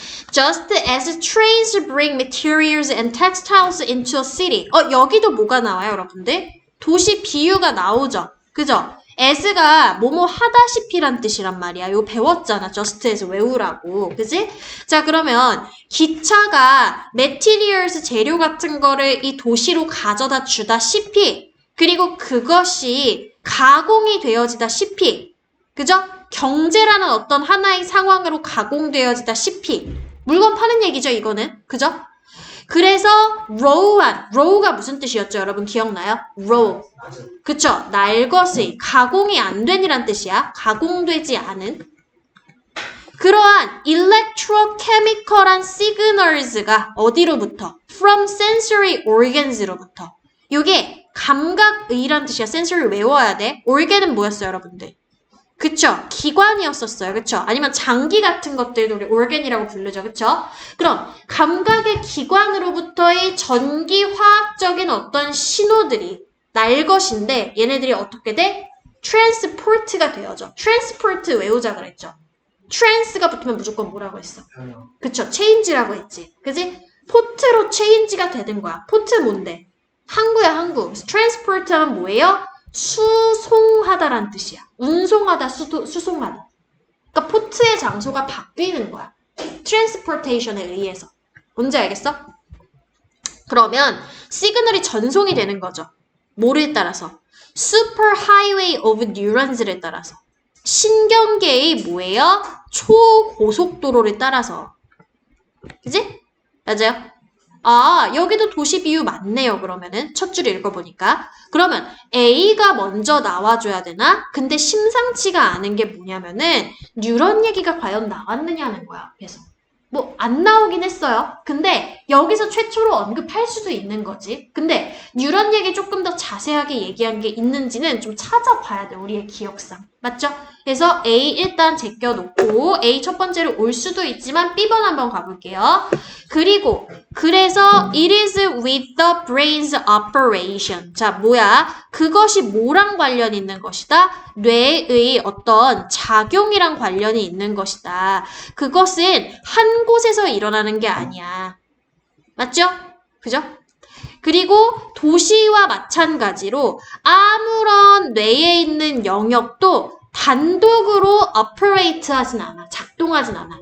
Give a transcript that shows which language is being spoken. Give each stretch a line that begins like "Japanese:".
English: Just as trains bring materials and textiles into a city.
Korean: 여기도 뭐가 나와요, 여러분들? 도시 비유가 나오죠. 그죠? as가 뭐뭐 하다시피란 뜻이란 말이야. 이거 배웠잖아.
English: just as
Korean: 외우라고. 그지? 자, 그러면 기차가 materials 재료 같은 거를 이 도시로 가져다 주다시피 그리고 그것이 가공이 되어지다시피 그죠? 경제라는 어떤 하나의 상황으로 가공되어지다시피 물건 파는 얘기죠, 이거는. 그죠? 그래서 row가 무슨 뜻이었죠? 여러분 기억나요? row. 그쵸? 날 것의 가공이 안 된이란 뜻이야. 가공되지 않은. 그러한 electrochemical한 signals가 어디로부터?
English: from sensory organs로부터.
Korean: 이게 감각의란 뜻이야. sensory 외워야 돼. organ은 뭐였어요, 여러분들? 그쵸? 기관이었었어요. 그쵸? 아니면 장기 같은 것들도 우리 organ이라고 부르죠. 그쵸? 그럼 감각의 기관으로부터의 전기화학적인 어떤 신호들이 날 것인데 얘네들이 어떻게 돼? transport가 되어져. transport 외우자 그랬죠. trans가 붙으면 무조건 뭐라고 했어? 그쵸? change라고 했지. 그지? 포트로 change가 되는 거야. 포트 뭔데? 항구야, 항구. 그래서 transport 하면 뭐예요? 수송하다란 뜻이야. 운송하다, 수송하다. 그러니까 포트의 장소가 바뀌는 거야. 트랜스포테이션에 의해서. 뭔지 알겠어? 그러면 시그널이 전송이 되는 거죠. 뭐를 따라서?
English: Super Highway of Neurons를
Korean: 따라서. 신경계의 뭐예요? 초고속도로를 따라서. 그지? 맞아요? 여기도 도시 비유 맞네요, 그러면은. 첫 줄 읽어보니까. 그러면 A가 먼저 나와줘야 되나? 근데 심상치가 않은 게 뭐냐면은 뉴런 얘기가 과연 나왔느냐는 거야. 그래서 뭐 안 나오긴 했어요. 근데 여기서 최초로 언급할 수도 있는 거지. 근데 뉴런 얘기 조금 더 자세하게 얘기한 게 있는지는 좀 찾아봐야 돼, 우리의 기억상. 맞죠? 그래서 A 일단 제껴놓고 A 첫 번째로 올 수도 있지만 B번 한번 가볼게요. 그리고 그래서
English: it is with the brain's operation.
Korean: 자, 뭐야? 그것이 뭐랑 관련이 있는 것이다? 뇌의 어떤 작용이랑 관련이 있는 것이다. 그것은 한 곳에서 일어나는 게 아니야. 맞죠? 그죠? 그리고 도시와 마찬가지로 아무런 뇌에 있는 영역도 단독으로 operate 하진 않아. 작동하진 않아.